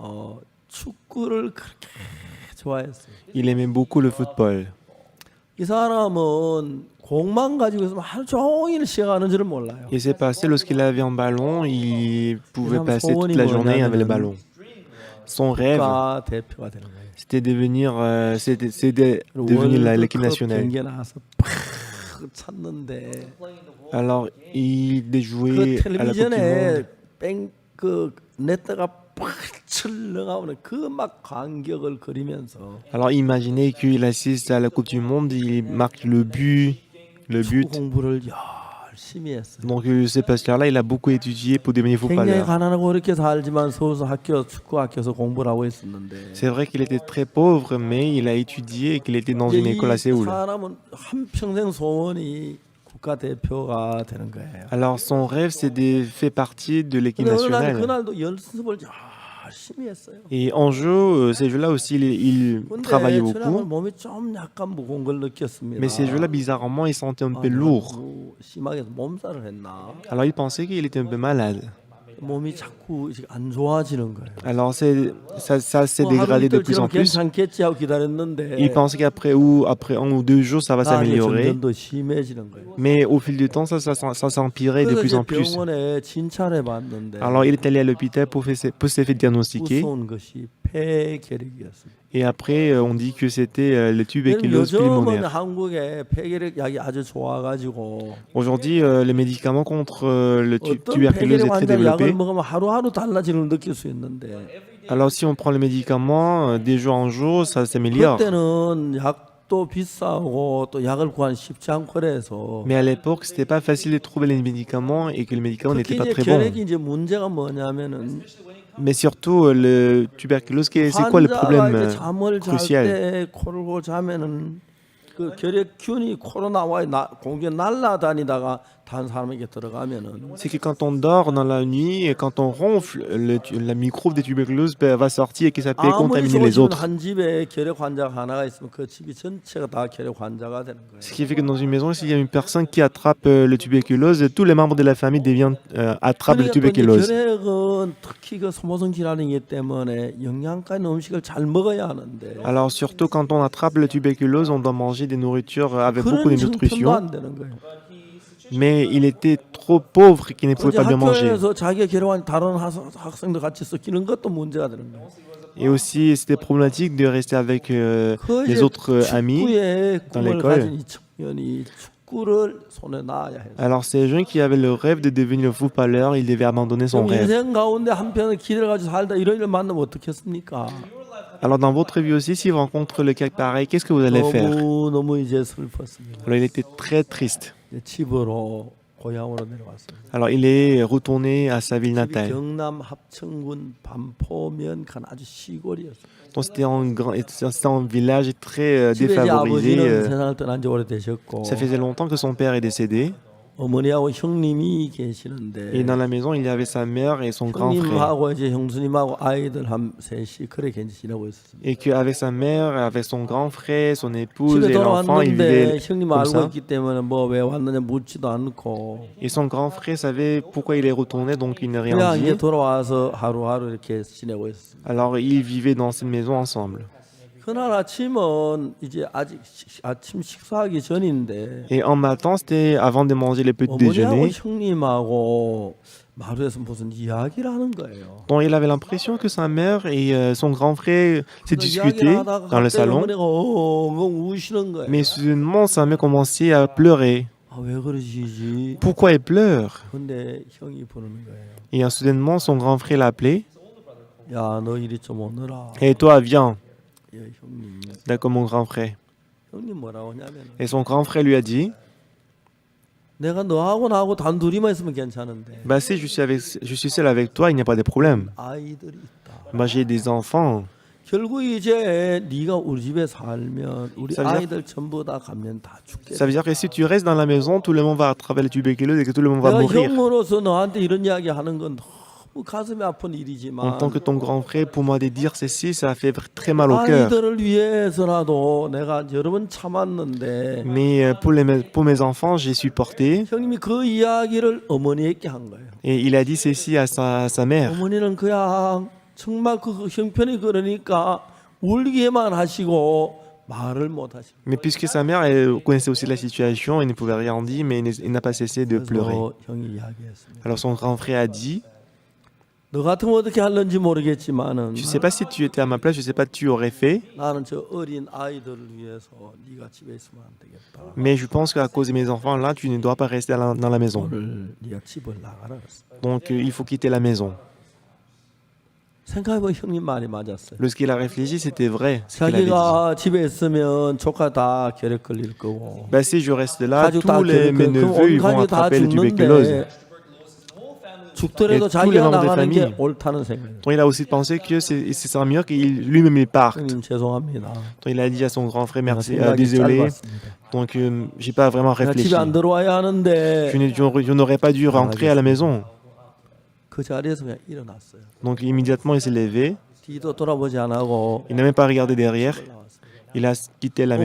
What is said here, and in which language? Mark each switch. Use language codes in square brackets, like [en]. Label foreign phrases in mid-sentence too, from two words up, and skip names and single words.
[ko] 축구를 그렇게 좋아했어요. [fr] il aimait beaucoup le football. [ko] 이 사람은 공만 가지고 있으면 하루 종일 시간하는 줄을 몰라요. [fr] Et c'est passé, lorsqu'il avait un ballon, il pouvait passer toute la journée avec le ballon. Son rêve, [ko] 국가 대표가 되는 거예요. [fr] c'était devenir l'équipe nationale. [ko] 경기에 나와서 팍 찼는데 [fr] Alors, il [ko] 그 [fr] jouait à la Coupe du [ko] 텔레비전에 [fr] Monde. [ko] 그 네트가 팍 나오는 그 막 간격을 그리면서 [fr] Alors, imaginez qu'il assiste à la Coupe du Monde, il marque le but. [ko] 축구 공부를 열심히 했어요. [fr] Donc, ce pasteur-là, il a beaucoup étudié pour devenir [ko] 굉장히 [fr] footballeur. [ko] 가난하고 어렵게 살지만 서울서 축구 학교에서 공부를 하고 있었는데 [fr] C'est vrai qu'il était très pauvre, mais il a étudié et qu'il était dans une école à [ko] 이 [fr] Séoul. [ko] 사람은 한 평생 소원이 국가 대표가 되는 거예요. [fr] Alors, son rêve, c'est de faire partie de l'équipe [ko] 근데 어느 날 [fr] nationale. [ko] 그날도 연습을 열심히 했어요. [fr] Et en jeu, ces jeux-là aussi, il travaillait [ko] 근데 저녁은 [fr] beaucoup. [ko] 몸이 좀 약간 무거운 걸 느꼈습니다. [fr] Mais ces jeux-là, bizarrement, il sentait un peu lourd. [ko] 심하게 몸살을 했나? [fr] Alors, il pensait qu'il était un peu malade. [ko] 몸이 자꾸 이제 안 좋아지는 거예요. [fr] Alors ça s'est [ko] 뭐 하루 [fr] dégradé de [ko] 이틀 [fr] plus en [ko] 지나면 [fr] plus. [ko] 괜찮겠지 하고 [fr] Il [ko] 기다렸는데 [fr] pensait après 1 ou 2 jours, ça va [ko] 나중에 [fr] s'améliorer. [ko] 점점 더 심해지는 거예요. [fr] Mais au fil du temps, ça s'empirait de [ko] 그래서 [fr] plus [ko] 이제 [fr] en plus. [ko] 병원에 진찰해 봤는데 [fr] Alors il est allé à l'hôpital pour se faire diagnostiquer. [ko] 무서운 것이 폐결핵이었습니다. [fr] Et après, on dit que c'était le tuberculose [ko] 요즘은 [fr] pulmonaire. [ko] 한국에 폐결핵 약이 아주 좋아가지고 [fr] Aujourd'hui, le médicament contre le [ko] 어떤 [fr] tuberculose [ko] 폐결핵 [fr] est très [ko] 환자 약을 [fr] développé. [ko] 먹으면 하루하루 달라지는 걸 느낄 수 있는데 [fr] Alors si on prend le médicament, des jours en jour, ça s'améliore. [ko] 그때는 약도 비싸고 또 약을 구하기 쉽지 않고 그래서 [fr] Mais à l'époque, c'était pas facile de trouver les médicaments et que le médicament n'était [ko] 특히 [fr] pas [ko] 이제 [fr] très bon. [ko] 결핵이 이제 문제가 뭐냐면은 [fr] Mais surtout, le tuberculose, c'est quoi le [ko] 환자가 [fr] problème [ko] 이제 잠을 [fr] crucial? [ko] 잘 때 코를 골고 자면은 그 결핵균이 코로 나와 공기에 날아다니다가 다른 사람에게 들어가면은 [fr] C'est que quand on dort dans la nuit et quand on ronfle, la microbe de tuberculose va sortir et que ça peut [ko] 아무리 [fr] contaminer les [ko] 좋으시면 [fr] autres. [ko] 한 집에 결핵 환자가 하나가 있으면 그 집이 전체가 다 결핵 환자가 되는 거예요. [fr] Ce qui fait que dans une maison, s'il y a une personne qui attrape le tuberculose, tous les membres de la famille attrapent le [ko] 그러니까 또 이제 [fr] tuberculose. [ko] 결핵은 특히 그 소모성 질환이기 때문에 영양가 있는 음식을 잘 먹어야 하는데 [fr] Alors surtout quand on attrape le tuberculose, on doit manger des nourritures avec beaucoup [ko] 그런 [fr] de [ko] 형편도 [fr] nutrition. [ko] 안 되는 거예요. [fr] Mais il était trop pauvre qu'il ne pouvait [ko] 어제 [fr] pas bien manger. [ko] 학교에서 자기가 결핵한 다른 학생들 같이 섞이는 것도 문제가 되는 거예요. [fr] Et aussi, c'était problématique de rester avec [ko] 그 [fr] les [ko] 이제 [fr] autres amis. [ko] 축구의 [fr] dans [ko] 꿈을 [fr] l'école. [ko] 가진 이 청년이 축구를 손에 놔야 해요. [fr] Alors ces jeunes qui avaient le rêve de devenir footballeur, ils devaient abandonner son [ko] 그럼 [fr] rêve. [ko] 인생 가운데 한편을 기대를 가지고 살다 이런 일을 만나면 어떻겠습니까? [fr] Alors dans votre vie aussi, si vous rencontrez le cas pareil, qu'est-ce que vous allez faire? [ko] 너무 이제 슬펐습니다. [fr] Alors il était très triste. [ko] 이제 집으로 고향으로 내려왔습니다. [fr] Alors il est retourné à sa ville [ko] 집이 [fr] natale. [ko] 경남 합천군 반포면간 아주 시골이었어요. [fr] Donc c'était un village très [ko] 집에 이제 [fr] défavorisé. [ko] 아버지는 세상을 떠난 지 오래되셨고 [fr] Ça faisait longtemps que son père est décédé. [ko] 어머니하고 형님이 계시는데 [fr] Et dans la maison, il y avait sa mère et son grand frère. [ko] 형님하고 이제 형수님하고 아이들 한 셋이 그렇게 이제 지내고 있었습니다. [fr] Et qu'avec sa mère, avec son grand frère, son épouse [ko] 집에 [fr] et l'enfant, ils [ko] 돌아왔는데 [fr] vivaient [ko] 형님 [fr] comme [ko] 알고 [fr] ça. [ko] 있기 때문에 뭐 왜 왔느냐 묻지도 않고 [fr] Et son grand frère savait pourquoi il est retourné, donc il n'a rien [ko] 그냥 이제 [fr] dit. [ko] 돌아와서 하루하루 이렇게 지내고 있었습니다. [fr] Alors ils vivaient dans cette maison ensemble. [ko] 그날 아침은 이제 아직 아침 식사하기 전인데 [fr] Et en matin, c'était avant de manger le petit [ko] 어머니하고 [fr] déjeuner. [ko] 형님하고 마루에서 무슨 이야기를 하는 거예요. [fr] Donc il avait l'impression que sa mère et son grand frère s'est [ko] 그래서 [fr] discuté [ko] 이야기를 하다가 [fr] dans le [ko] 갑자기 [fr] salon. [ko] 어머니가 엉엉 우시는 거예요. [fr] Mais soudainement, sa mère commençait à pleurer. [ko] 아, 왜 그러시지? [fr] Pourquoi elle pleure? [ko] 근데 형이 부르는 거예요. [fr] Et soudainement, son grand frère l'a appelé. [ko] 야, 너 이리 좀 오너라. [fr] Et toi, viens. [ko] 예, 형님. [fr] D'accord, mon grand frère. [ko] 형님 뭐라고 하냐면 [fr] Et son grand frère lui a dit, [ko] 내가 너하고 나하고 단둘이만 있으면 괜찮은데 [fr] bah si je suis seul avec toi, il n'y a pas de problème. [ko] 아이들이 있다. [fr] Moi, j'ai des enfants. [ko] 결국 이제 네가 우리 집에 살면 우리 [fr] Ça veut dire- [ko] 아이들 전부 다 가면 다 죽게. [fr] Ça veut dire que si tu restes dans la maison, tout le monde va attraper le tuberculose et que tout le monde va [ko] 내가 [fr] mourir. [ko] 형으로서 너한테 이런 이야기 하는 건 너무 가슴이 아픈 [fr] En [ko] 일이지만 [fr] tant que ton grand frère, pour moi de dire ceci, ça fait très mal au cœur. [ko] 아이들을 위해서라도 내가 여러 번 참았는데 [fr] Mais pour mes enfants, j'ai supporté. [ko] 형님이 그 이야기를 어머니에게 한 거예요. [fr] Et il a dit ceci à sa mère. [ko] 어머니는 그냥 정말 그 형편이 그러니까 울기만 하시고 말을 못 하시고 [fr] Mais puisque sa mère, elle connaissait aussi la situation, elle ne pouvait rien dire, mais il n'a pas cessé de pleurer. [ko] 그래서 형이 이야기했습니다. [fr] Alors son grand frère a dit, [ko] 너 같으면 어떻게 할는지 모르겠지만은 [fr] je ne sais pas si tu étais à ma place, je ne sais pas tu aurais fait, [ko] 나는 저 어린 아이들을 위해서 네가 집에 있으면 안 되겠다. [fr] mais je pense qu'à cause de mes enfants, là, tu ne dois pas rester dans la maison. [ko] 오늘 네가 집을 나가라 그랬어. [fr] Donc il faut quitter la maison. [ko] 생각해보면 형님 말이 맞았어요. [fr] Lorsqu'il a réfléchi, c'était vrai ce qu'il avait dit. [ko] 자기가 집에 있으면 조카 다 결핵 걸릴 거고 [fr] Bah, si je reste là, [ko] 가족 다 [fr] tous mes [ko] 결핵 [fr] neveux [ko] 온 [fr] ils vont [ko] 가족이 다 [fr] attraper le tuberculose. [ko] 죽는데 죽더라도 [fr] Et tous les [ko] 자기가 [fr] membres de [ko] 나가는 게 [fr] famille. [ko] 옳다는 생각이에요. [fr] Donc il a aussi pensé que c'est mieux qu'il lui-même il parte. [ko] 형님 죄송합니다. [fr] Donc il a dit à son grand frère merci, [ko] 생각이 [fr] désolé. [ko] 짧았습니다. [fr] Donc j'ai pas vraiment [ko] 내가 [fr] réfléchi. [ko] 집에 안 들어와야 하는데 [fr] Je n'aurais pas dû rentrer à la maison. [ko] 그 자리에서 그냥 일어났어요. [fr] Donc immédiatement il s'est levé. [ko] 뒤도 돌아보지 안 하고 [fr] Il n'a même pas regardé derrière. Il a quitté la